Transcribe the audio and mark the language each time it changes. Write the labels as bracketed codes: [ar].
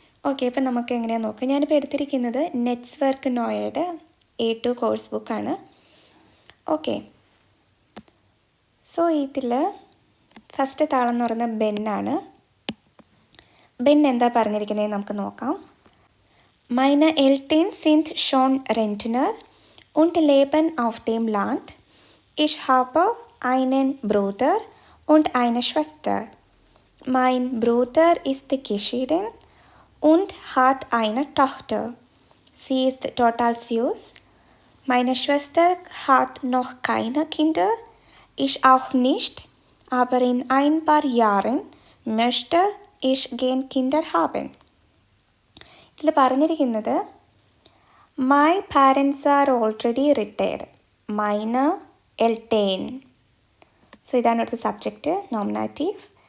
[ml] Okay, അപ്പം നമുക്ക് എങ്ങനെയാണെന്ന് നോക്കാം. ഞാനിപ്പോൾ എടുത്തിരിക്കുന്നത് നെറ്റ്വർക്ക് നോയയുടെ A2 കോഴ്സ് ബുക്കാണ്. ഓക്കെ, സോ ഇതിൽ ഫസ്റ്റ് താളം എന്ന് പറയുന്നത് ബെന്നാണ്. ബെൻ എന്താ പറഞ്ഞിരിക്കുന്നത് നമുക്ക് നോക്കാം. [de] Meine Eltern sind schon Rentner und leben auf dem Land. Ich habe einen Bruder und eine Schwester. Mein Bruder ist geschieden und hat eine Tochter. Sie ist total süß. Meine Schwester hat noch keine Kinder, ich auch nicht, aber in ein paar Jahren möchte ich gern Kinder haben. [ml] ഇതിൽ പറഞ്ഞിരിക്കുന്നത് [en] My parents are already retired. [de] Meine Eltern. [ml] So ഇതാണ് ഇവിടുത്തെ subject, nominative.